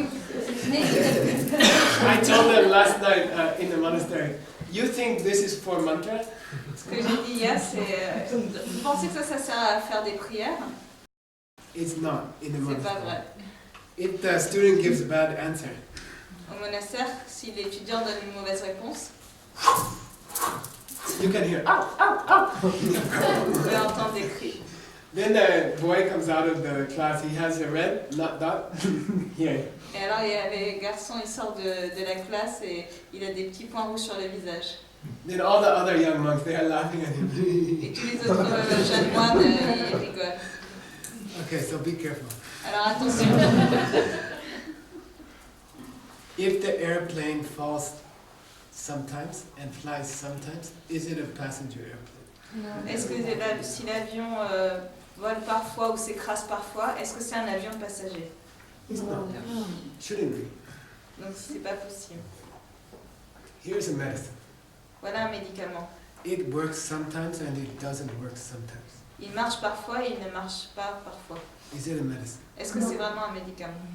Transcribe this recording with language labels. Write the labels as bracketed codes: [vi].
[en] I told them last night in the monastery, you think this is for mantra? [fr] Ce que j'ai dit hier, c'est... vous pensez que ça sert à faire des prières? [en] It's not in the [fr] C'est [en] monastery. [fr] pas vrai. [en] If the student gives a bad answer, [fr] Au monastère, si l'étudiant donne une mauvaise réponse, [en] you can hear, ow, ow, ow. [fr] vous pouvez entendre des cris. [en] Then the boy comes out of the class, he has a red dot here. [fr] Et alors, il y a le garçon, il sort de la classe et il a des petits points rouges sur le visage. [en] Then all the other young monks, they are laughing at him. [fr] Et tous les autres jeunes moines, ils rigolent. [en] Okay, so be careful. [fr] Alors attention, [en] If the airplane falls sometimes and flies sometimes, is it a passenger airplane? [fr] est-ce que si l'avion vole parfois ou s'écrase parfois, est-ce que c'est un avion de passagers? [en] It's not. Shouldn't be. [fr] Donc c'est pas possible. [en] Here's a medicine. [fr] Voilà un médicament. [en] It works sometimes and it doesn't work sometimes. [fr] Il marche parfois et il ne marche pas parfois. [en] Is it a medicine? [fr] Est-ce que c'est vraiment un médicament?